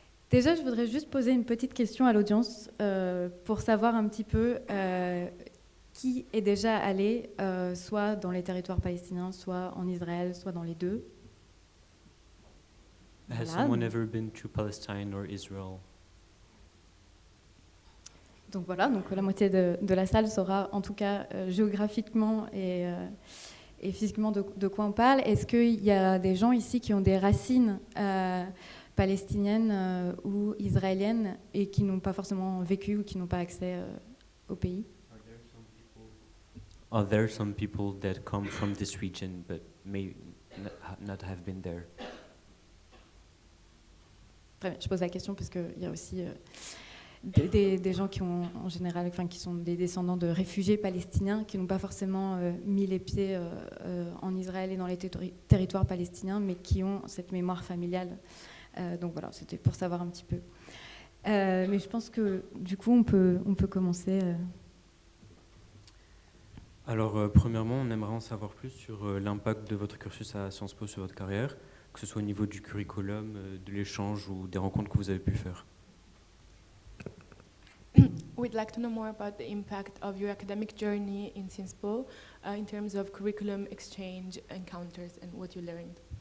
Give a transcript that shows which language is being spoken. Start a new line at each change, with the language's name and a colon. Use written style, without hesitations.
French: Déjà, je voudrais juste poser une petite question à l'audience pour savoir un petit peu qui est déjà allé soit dans les territoires palestiniens, soit en Israël, soit dans les deux.
English: Has
French: Voilà.
English: someone ever been to Palestine or Israel?
French: Donc voilà, donc la moitié de la salle saura en tout cas géographiquement et physiquement de quoi on parle. Est-ce qu'il y a des gens ici qui ont des racines palestiniennes ou israéliennes et qui n'ont pas forcément vécu ou qui n'ont pas accès au pays?
English: Are there some people that come from this region but may not have been there?
French: Très bien, je pose la question parce qu'il y a aussi des gens qui ont en général, enfin qui sont des descendants de réfugiés palestiniens qui n'ont pas forcément mis les pieds en Israël et dans les territoires palestiniens, mais qui ont cette mémoire familiale. Donc voilà, c'était pour savoir un petit peu. Mais je pense que du coup, on peut commencer. Alors, premièrement, on aimerait en savoir plus sur l'impact de votre cursus à Sciences Po sur votre carrière, que ce soit au niveau du curriculum, de l'échange ou des rencontres que vous avez pu faire.
English: We'd like to know more about the impact of your academic journey in Sciences Po in terms of curriculum, exchange, encounters, and what you learned.